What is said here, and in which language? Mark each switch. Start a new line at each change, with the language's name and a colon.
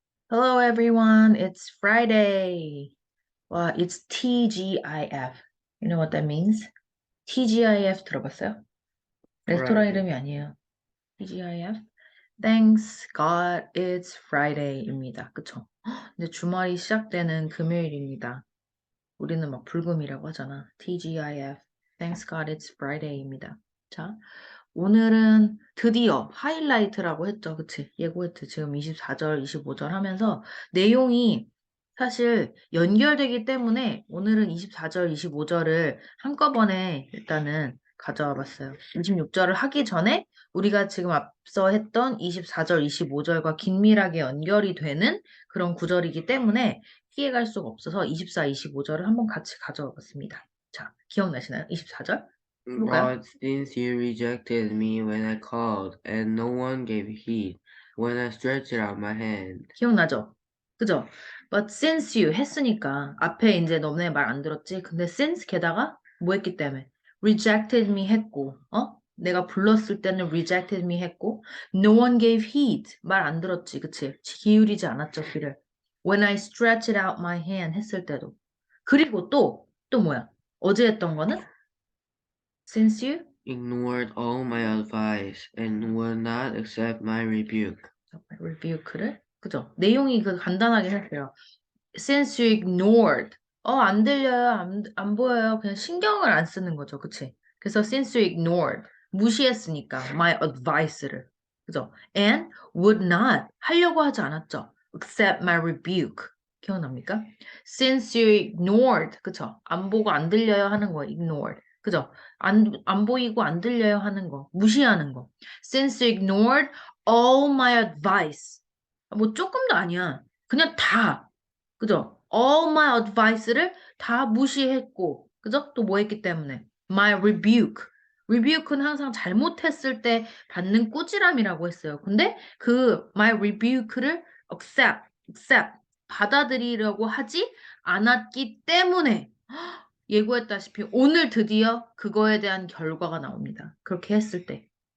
English: Hello everyone, it's Friday. Well, it's TGIF. You know what that means?
Korean: TGIF 들어봤어요? 레스토랑
English: Friday.
Korean: 이름이 아니에요. TGIF.
English: Thanks God it's Friday
Korean: 입니다. 그쵸? 헉, 근데 주말이 시작되는 금요일입니다. 우리는 막 불금이라고 하잖아.
English: TGIF. Thanks God it's Friday
Korean: 입니다. 자, 오늘은 드디어 하이라이트라고 했죠. 그치? 예고했죠. 지금 24절, 25절 하면서 내용이 사실 연결되기 때문에 오늘은 24절, 25절을 한꺼번에 일단은 가져와 봤어요. 26절을 하기 전에 우리가 지금 앞서 했던 24절, 25절과 긴밀하게 연결이 되는 그런 구절이기 때문에 피해갈 수가 없어서 24, 25절을 한번 같이 가져와 봤습니다. 자, 기억나시나요? 24절? 해볼까요?
English: But since you rejected me when I called, and no one gave heed when I stretched out my hand.
Korean: 기억나죠? 그죠?
English: But since you
Korean: 했으니까 앞에 이제 너네 말 안 들었지? 근데 since 게다가 뭐 했기 때문에
English: rejected me
Korean: 했고 내가 불렀을 때는 rejected me 했고
English: no one gave heed
Korean: 말 안 들었지? 그치? 기울이지 않았죠, 귀를.
English: When I stretched out my hand
Korean: 했을 때도 그리고 또 뭐야? 어제 했던 거는
English: since you Ignored all my advice and would not accept my rebuke.
Korean: rebuke를 그죠? 내용이 그 간단하게 했어요.
English: Since you ignored.
Korean: 안 들려요. 안 보여요. 그냥 신경을 안 쓰는 거죠. 그치? 그래서
English: since you ignored.
Korean: 무시했으니까
English: my advice를.
Korean: 그죠?
English: And would not.
Korean: 하려고 하지 않았죠.
English: Accept my rebuke.
Korean: 기억납니까?
English: Since you ignored. 그쵸?
Korean: 안 보고 안 들려요 하는 거. ignored. 그죠? 안 보이고 안 들려요 하는 거. 무시하는 거.
English: Since you ignored all my advice.
Korean: 뭐 조금도 아니야. 그냥 다. 그죠?
English: All my advice
Korean: 를 다 무시했고, 그죠? 또 뭐 했기 때문에?
English: My rebuke.
Korean: rebuke는 항상 잘못했을 때 받는 꾸지람이라고 했어요. 근데 그 my rebuke를 accept, 받아들이려고 하지 않았기 때문에 예고했다시피 오늘 드디어 그거에 대한 결과가 나옵니다. 그렇게 했을 때.